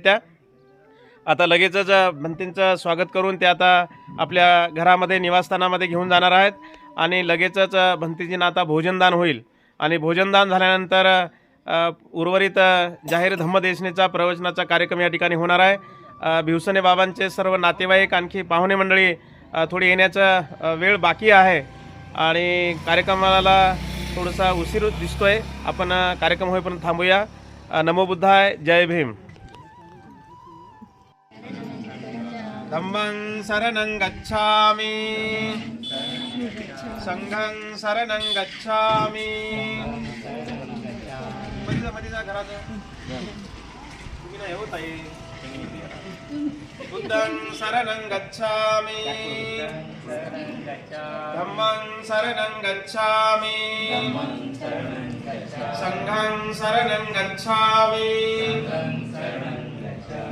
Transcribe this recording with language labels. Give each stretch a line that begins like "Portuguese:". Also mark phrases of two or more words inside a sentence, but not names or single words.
Marathi: त्या आता लगेचच भंतींचं स्वागत करून त्या आता आपल्या घरामध्ये निवासस्थानामध्ये घेऊन जाणार आहेत आणि लगेचच भंतीजींना आता भोजनदान होईल आणि भोजनदान झाल्यानंतर उर्वरित जाहीर धम्मदेशनेचा प्रवचनाचा कार्यक्रम या ठिकाणी होणार आहे। भिवसणे बाबांचे सर्व नातेवाईक आणखी पाहुणे मंडळी थोडी येण्याचा वेळ बाकी आहे आणि कार्यक्रमाला थोडासा उशीर दिसतोय। आपण कार्यक्रम होईपर्यंत थांबूया। नमो बुद्धाय, जय भीम।
Pali: धम्मं शरणं गच्छामि, संघं शरणं गच्छामि।
Marathi: मधीचा घराचं तुम्ही नाही होत आहे।
Pali: बुद्धं शरणं गच्छामि, धम्मं शरणं गच्छामि, संघं शरणं गच्छामि।